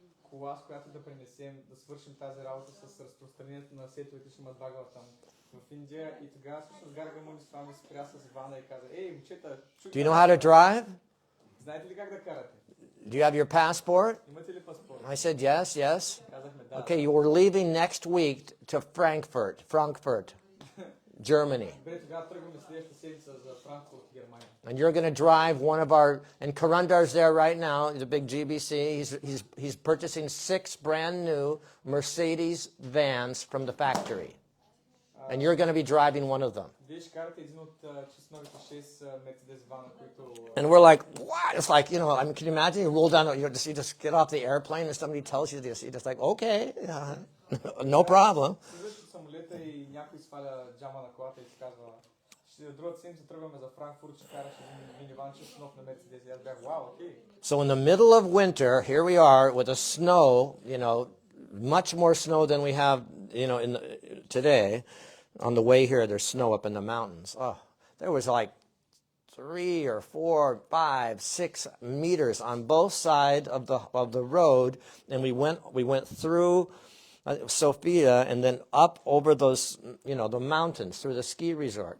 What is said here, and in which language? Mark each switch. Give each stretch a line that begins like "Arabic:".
Bulgarian: Кола, с която да пренесем, да свършим тази работа с разпространението на сетовете Шримад Бхагаватам в Индия. И тогава всъщност Гаргамуни Свами спря с вана и каза: Ей, момчета,
English: Do you know how to drive?
Bulgarian: Знаете ли как да карате?
English: Do you have your passport?
Bulgarian: Имате ли паспорт?
English: I said yes, yes.
Bulgarian: Казахме да.
English: Okay, you were leaving next week to Frankfurt. Germany.
Bulgarian: Добре, тогава тръгваме следващата седмица за Франкфурт, Германия.
English: And you're going to drive one of our, and Karandar's there right now, he's a big GBC. He's purchasing 6 brand new Mercedes vans from the factory. And you're going to be driving one of them.
Bulgarian: Вие ще карате един от новите 6 Мерцедес вана, които...
English: And we're like, what? It's like, I mean, can you imagine you roll down, you just get off the airplane and somebody tells you this. You're just like, okay, no problem.
Bulgarian: Слизаш от самолета и някой сваля джама на колата и ти казва, другата седмица тръгваме за Франкфурт, ще караш един миниванче с нов на Мерцедес. И аз бях, вау, окей.
English: So in the middle of winter, here we are with a snow, much more snow than we have, today. On the way here, there's snow up in the mountains. Oh, there was like 3 or 4, 5, 6 meters on both sides of the road, and we went through Sofia and then up over those, the mountains through the ski resort.